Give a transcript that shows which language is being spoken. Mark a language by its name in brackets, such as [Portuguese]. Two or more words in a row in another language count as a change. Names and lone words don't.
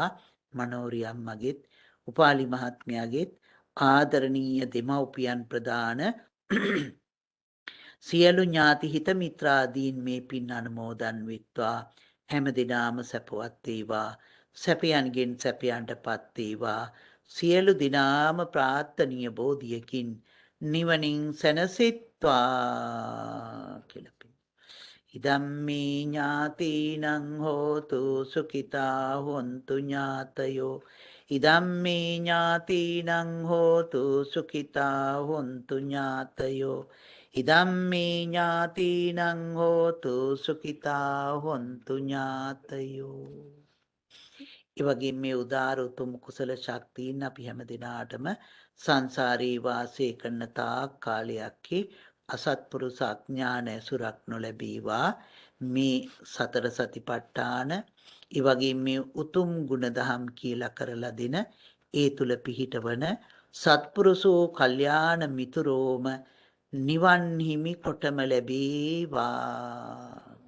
[Sinhala] මනෝරි අම්මගෙත් උපාලි මහත්මයාගෙත් ආදරණීය දෙමව්පියන් ප්‍රදාන සියලු ඥාති හිත මිත්‍රාදීන් මේ පින් අනුමෝදන් වෙත්වා. හැම දිනාම සැපවත් වේවා. සැපයන්ගෙන් සැපයන්ටපත් වේවා. සියලු දිනාම ප්‍රාර්ථනීය බෝධියකින් නිවනින් සැනසෙත්වා කියලා පින්. [Pali] ඉදම්මේ ඥාතීනං හෝතු සුඛිතා හොන්තු ඥාතයෝ ඉදම්මේ ඥාතීනං හෝතු සුඛිතා හොන්තු ඥාතයෝ ඉදම්මේ ඥාතීනං හෝතු සුඛිතා හොන්තු ඥාතයෝ. [Sinhala] ඒ වගේම මේ උදාර උතුම් කුසල ශක්තියින් අපි හැම දිනාටම සංසාරී වාසය කරන තාක් කාලයක්හි අසත්පුරුෂ අඥාන ඇසුරක් නොලැබීවා මේ සතර සතිපට්ඨාන ඒ වගේම මේ උතුම් ගුණදහම් කියලා කරලා දෙන ඒ තුල පිහිටවන සත්පුරුෂෝ කල්යාණ මිතුරෝම නිවන් හිමි කොටම ලැබේවා.